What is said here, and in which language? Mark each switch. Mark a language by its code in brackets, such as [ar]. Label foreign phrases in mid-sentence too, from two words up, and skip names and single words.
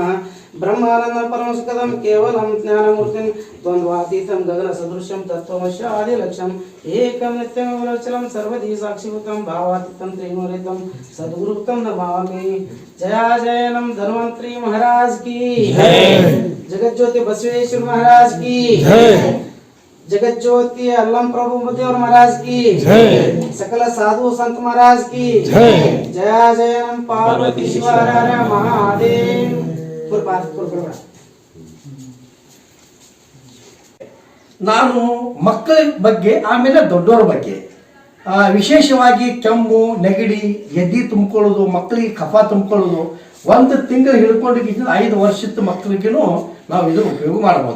[sa] ಬ್ರಹ್ಮಾನಂದ ಪರಮಸುಖದಂ ಕೇವಲಂ ಜ್ಞಾನಮೂರ್ತಿಂ ದ್ವಂದ್ವಾತೀತಂ ಗಗನ ಸದೃಶ್ಯಂ ತತ್ವಮಶ್ಯ ಆದಿಲಕ್ಷ್ಯಂ ಏಕಂ ನಿತ್ಯಂ ವಿಲೋಚನಂ ಸರ್ವದಿ ಸಾಕ್ಷಿಭೂತಂ ಭಾವಾತೀತಂ ತ್ರಿಗುಣರಹಿತಂ ಸದ್ಗುರುತಂ ನಮಾಮಿ. [kn] ಜಯ ಜಯ ನಮ್ ಧನ್ವಂತರಿ ಮಹಾರಾಜ್ [hi] की जय. जगज्योति बसवेश्वर महाराज की जय. जगज्योति अल्लम प्रभु देवर महाराज की जय. सकल साधु संत महाराज की जय. जय जय नम पार्वती शिवार महादेव. [kn] ನಾನು ಮಕ್ಕಳ ಬಗ್ಗೆ ಆಮೇಲೆ ದೊಡ್ಡವರ ಬಗ್ಗೆ ವಿಶೇಷವಾಗಿ ಕೆಮ್ಮು ನೆಗಡಿ ಎದೆ ತುಂಬಿಕೊಳ್ಳೋದು, ಮಕ್ಕಳಿಗೆ ಕಫ ತುಂಬಿಕೊಳ್ಳೋದು, 1 ತಿಂಗಳು ಹಿಡ್ಕೊಂಡು 5 ವರ್ಷದ ಮಕ್ಕಳಿಗೂ ನಾವು ಇದು ಉಪಯೋಗ ಮಾಡ್ಬೋದು.